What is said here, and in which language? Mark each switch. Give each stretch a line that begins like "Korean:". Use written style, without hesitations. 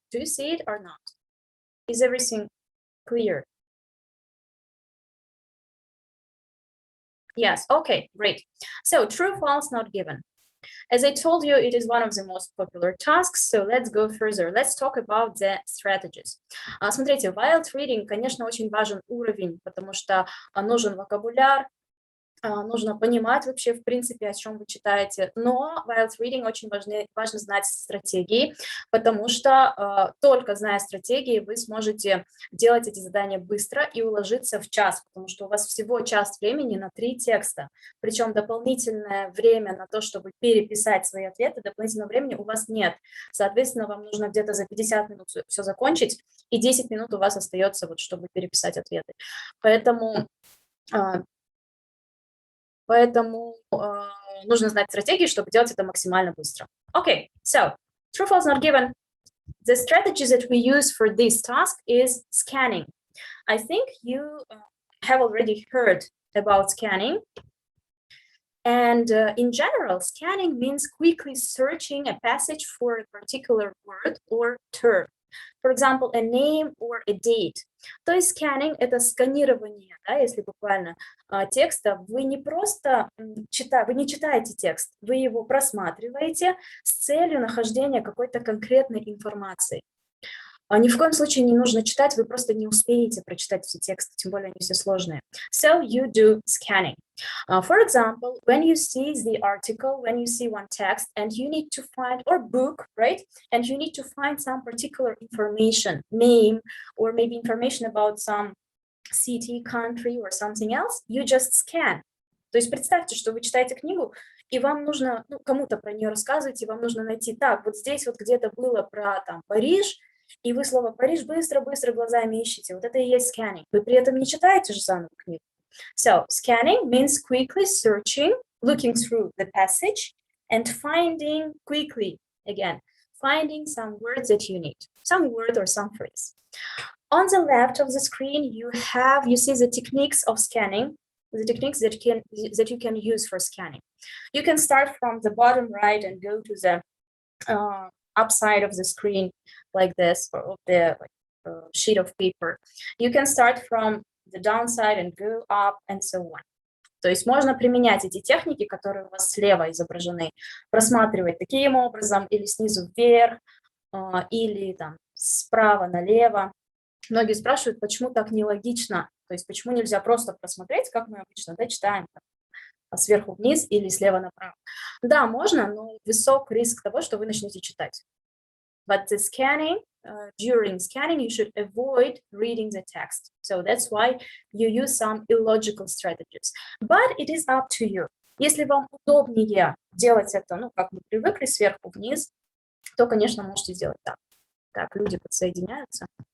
English: Do you see it or not? Is everything clear? Yes, okay, great. So true, false, not given. As I told you, it is one of the most popular tasks, so let's go further. Let's talk about the strategies.
Russian: Смотрите, в IELTS reading, конечно, очень важен уровень, потому что нужен вокабуляр, нужно понимать вообще, в принципе, о чем вы читаете. Но в IELTS reading очень важно знать стратегии, потому что только зная стратегии, вы сможете делать эти задания быстро и уложиться в час, потому что у вас всего час времени на 3 текста. Причем дополнительное время на то, чтобы переписать свои ответы, дополнительного времени у вас нет. Соответственно, вам нужно где-то за 50 минут все закончить, и 10 минут у вас остается, вот, чтобы переписать ответы. Поэтому нужно знать стратегии, чтобы делать это максимально быстро.
English: Okay, so true, false, not given. The strategy that we use for this task is scanning. I think you have already heard about scanning. And in general, scanning means quickly searching a passage for a particular word or term. For example, a name or a date.
Russian: То есть scanning — это сканирование, да, если буквально текста. Вы не просто вы не читаете текст, вы его просматриваете с целью нахождения какой-то конкретной информации. Ни в коем случае не нужно читать, вы просто не успеете прочитать все тексты, тем более они все сложные.
English: So you do scanning. For example, when you see the article, when you see one text and you need to find, or book, right? And you need to find some particular information, name, or maybe information about some city, country, or something else, you just scan.
Russian: То есть представьте, что вы читаете книгу, и вам нужно, кому-то про нее рассказывать, и вам нужно найти, так, вот здесь вот где-то было про там Париж, и вы слово «Париж» быстро-быстро глазами ищете. Вот это и есть scanning. Вы при этом не читаете же заново книгу.
English: So, scanning means quickly searching, looking through the passage, and finding quickly, again, finding some words that you need, some word or some phrase. On the left of the screen, you see the techniques of scanning, the techniques that you can use for scanning. You can start from the bottom right and go to the upside of the screen like this, or of the sheet of paper. You can start from the downside and go up and so on.
Russian: То есть можно применять эти техники, которые у вас слева изображены, просматривать таким образом, или снизу вверх, или там справа налево. Многие спрашивают, почему так нелогично, то есть почему нельзя просто просмотреть, как мы обычно, да, читаем сверху вниз или слева направо. Да, можно, но высок риск того, что вы начнете читать.
English: But the scanning, during scanning, you should avoid reading the text. So that's why you use some illogical strategies. But it is up to you.
Russian: Если вам удобнее делать это, как мы привыкли, сверху вниз, то, конечно, можете сделать так. Так, люди подсоединяются.